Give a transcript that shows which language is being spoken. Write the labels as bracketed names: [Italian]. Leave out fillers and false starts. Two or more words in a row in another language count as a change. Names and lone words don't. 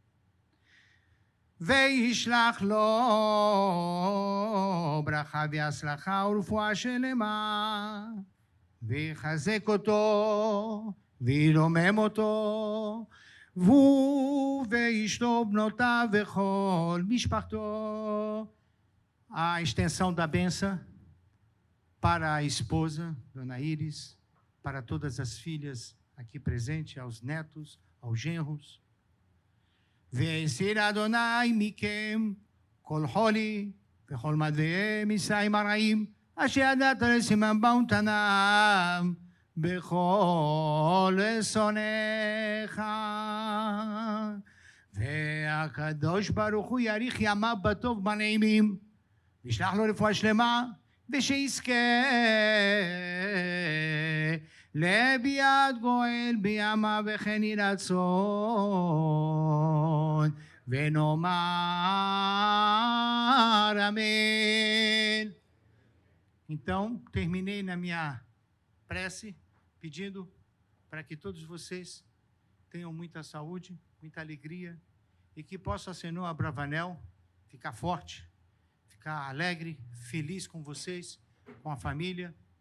[Hebrew] וישלח לו ברכה והצלחה ורפואה שלמה, ויחזק אותו, וירומם אותו, והוא ואשתו, בנותיו וכל משפחתו. [Portuguese] A extensão da benção para a esposa, Dona Iris, para todas as filhas aqui presentes, aos netos, aos genros. [Hebrew] והסיר אדוני מכם כל חולי וכל מדעי מצרים הרעים אשר ידעת לסימן באונתנם בכל שונאיך. והקדוש ברוך הוא יאריך ימיו בטוב ובנעימים, וישלח לו רפואה שלמה, ושיזכה לביאת גואל בימיו, וכן יהי רצון, ונאמר amém. [Portuguese] Então, terminei na minha prece pedindo para que todos vocês tenham muita saúde, muita alegria, e que possa, Senhor Abravanel, ficar forte, ficar alegre, feliz com vocês, com a família